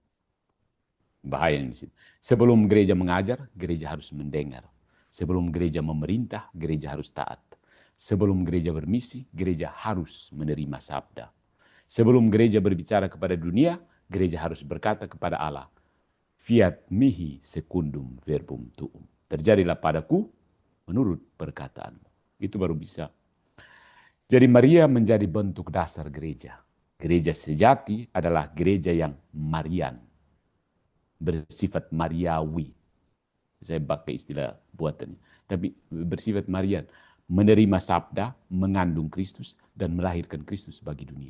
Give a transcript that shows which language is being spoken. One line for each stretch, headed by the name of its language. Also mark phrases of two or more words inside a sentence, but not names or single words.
Indonesian: Bahaya di situ. Sebelum gereja mengajar, gereja harus mendengar. Sebelum gereja memerintah, gereja harus taat. Sebelum gereja bermisi, gereja harus menerima sabda. Sebelum gereja berbicara kepada dunia, gereja harus berkata kepada Allah,
Latin: fiat mihi secundum verbum tuum.
Indonesian: Terjadilah padaku menurut perkataanmu. Itu baru bisa. Jadi Maria menjadi bentuk dasar gereja. Gereja sejati adalah gereja yang Marian, bersifat Mariawi. Saya pakai istilah buatan. Tapi bersifat Marian, menerima sabda, mengandung Kristus, dan melahirkan Kristus bagi dunia.